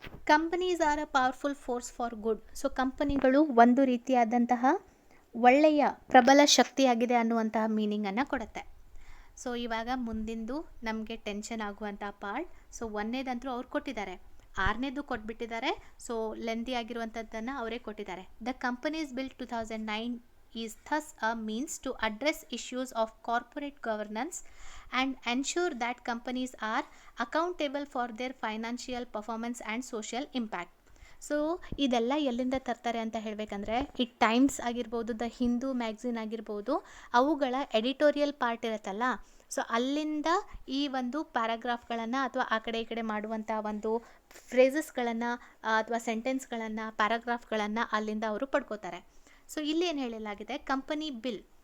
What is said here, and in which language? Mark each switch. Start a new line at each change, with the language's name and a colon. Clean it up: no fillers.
English: Companies are a powerful force for good.
Kannada: So ಕಂಪನಿಗಳು ಒಂದು ರೀತಿಯಾದಂತಹ ಒಳ್ಳೆಯ ಪ್ರಬಲ ಶಕ್ತಿಯಾಗಿದೆ ಅನ್ನುವಂತಹ ಮೀನಿಂಗನ್ನು ಕೊಡುತ್ತೆ. ಸೊ ಇವಾಗ ಮುಂದಿಂದು ನಮಗೆ ಟೆನ್ಷನ್ ಆಗುವಂಥ ಪಾರ್ಟ್. ಸೊ ಒಂದನೇದಂತೂ ಅವ್ರು ಕೊಟ್ಟಿದ್ದಾರೆ, ಆರನೇದು ಕೊಟ್ಬಿಟ್ಟಿದ್ದಾರೆ. ಸೊ ಲೆಂದಿ ಆಗಿರುವಂಥದ್ದನ್ನು ಅವರೇ ಕೊಟ್ಟಿದ್ದಾರೆ.
English: The companies bill 2009 is thus a means to address issues of corporate governance and ensure that companies are accountable for their financial performance and social impact.
Kannada: So ಇದೆಲ್ಲ ಎಲ್ಲಿಂದ ತರ್ತಾರೆ ಅಂತ ಹೇಳಬೇಕಂದ್ರೆ, ಈ ಟೈಮ್ಸ್ ಆಗಿರ್ಬೋದು, ದ ಹಿಂದೂ ಮ್ಯಾಗ್ಝಿನ್ ಆಗಿರ್ಬೋದು, ಅವುಗಳ ಎಡಿಟೋರಿಯಲ್ ಪಾರ್ಟ್ ಇರುತ್ತಲ್ಲ, ಸೊ ಅಲ್ಲಿಂದ ಈ ಒಂದು ಪ್ಯಾರಾಗ್ರಾಫ್ಗಳನ್ನು ಅಥವಾ ಆ ಕಡೆ ಈ ಕಡೆ ಮಾಡುವಂಥ ಒಂದು ಫ್ರೇಸಸ್ಗಳನ್ನು ಅಥವಾ ಸೆಂಟೆನ್ಸ್ಗಳನ್ನು ಪ್ಯಾರಾಗ್ರಾಫ್ಗಳನ್ನು ಅಲ್ಲಿಂದ ಅವರು ಪಡ್ಕೋತಾರೆ. ಸೊ ಇಲ್ಲಿ ಏನು ಹೇಳಲಾಗಿದೆ, ಕಂಪನಿ ಬಿಲ್